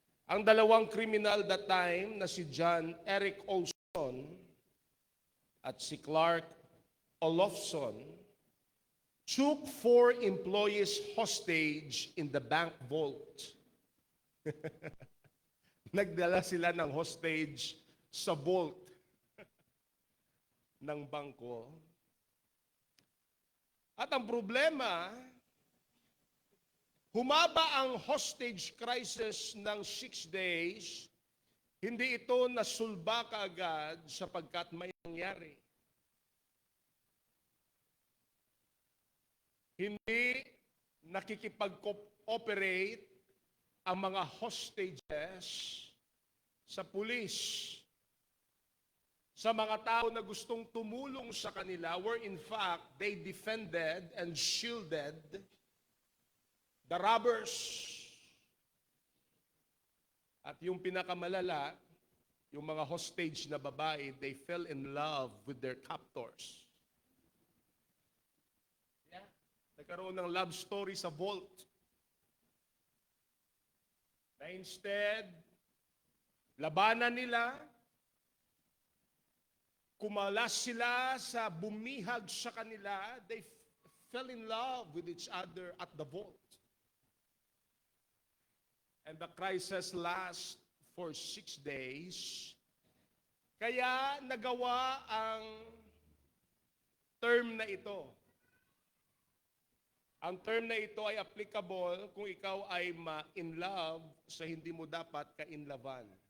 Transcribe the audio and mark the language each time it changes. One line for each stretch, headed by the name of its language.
Filipino: Ang dalawang
English: criminal that time na si John Eric Olson at si Clark Olofsson took 4 employees hostage in the bank vault.
Filipino: Nagdala sila ng hostage sa vault ng bangko. At ang problema, humaba ang hostage crisis ng 6 days, hindi ito nasulba kaagad sapagkat may nangyari. Hindi nakikipag-cooperate ang mga hostages sa pulis. Sa mga tao na gustong tumulong sa kanila,
English: where in fact, they defended and shielded the robbers.
Filipino: At yung pinakamalala, yung mga hostage na babae,
English: they fell in love with their captors. Yeah.
Filipino: Nagkaroon ng love story sa vault. Na instead, labanan nila, kumalas sila sa bumihag sa kanila,
English: they fell in love with each other at the vault. And the crisis lasts for 6 days.
Filipino: Kaya nagawa ang term na ito. Ang term na ito ay applicable kung ikaw ay ma-in love sa hindi mo dapat ka-inlovan.